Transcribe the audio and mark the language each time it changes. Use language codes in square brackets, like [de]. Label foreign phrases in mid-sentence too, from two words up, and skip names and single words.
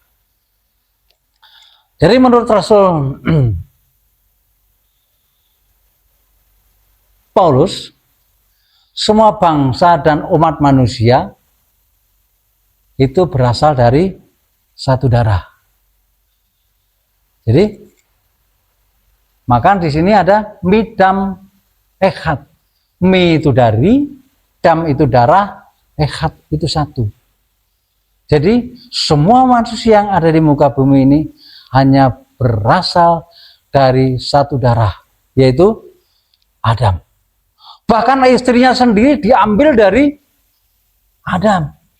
[id] Jadi menurut Rasul Paulus, semua bangsa dan umat manusia itu berasal dari satu darah. Jadi, maka di sini ada [he] מדם אחד. [id] Mi itu dari, dam itu darah, echad itu satu. Jadi, semua manusia yang ada di muka bumi ini hanya berasal dari satu darah, yaitu Adam. Bahkan istrinya sendiri diambil dari Adam.